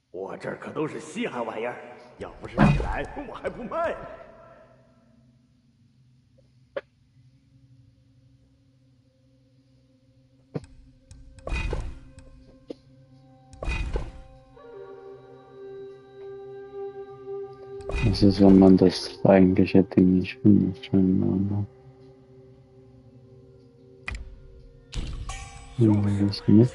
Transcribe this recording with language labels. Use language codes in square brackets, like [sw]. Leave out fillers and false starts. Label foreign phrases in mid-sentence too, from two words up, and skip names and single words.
[zh] 我这儿可都是稀罕玩意儿，要不是你来，我还不卖呢。 [de] Das ist, wenn man das eigentliche Ding nicht findet. Das mit.